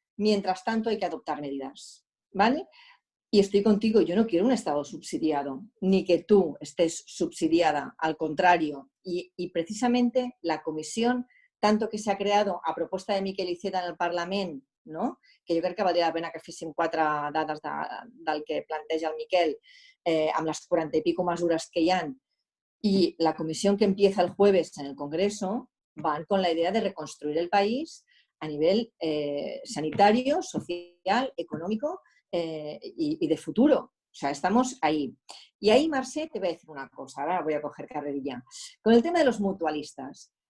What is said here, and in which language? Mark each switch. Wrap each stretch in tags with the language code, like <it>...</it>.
<es>Mientras tanto, hay que adoptar medidas, ¿vale? Y estoy contigo, yo no quiero un Estado subsidiado, ni que tú estés subsidiada, al contrario. Y precisamente la comisión, tanto que se ha creado a propuesta de Miquel Iceta en el Parlament, no?</es> <ca>Que jo crec que valdria la pena que féssim 4 dades del que planteja el Miquel, amb les 40</ca> <es>y pico</es> <ca>mesures que hi ha.</ca> <es>Y la comisión que empieza el jueves en el Congreso van con la idea de reconstruir el país a nivel sanitario, social, económico y de futuro. O sea, estamos ahí. Y ahí, Mercè, te voy a decir una cosa. Ahora voy a coger carrerilla. Con el tema de los mutualistas.</es>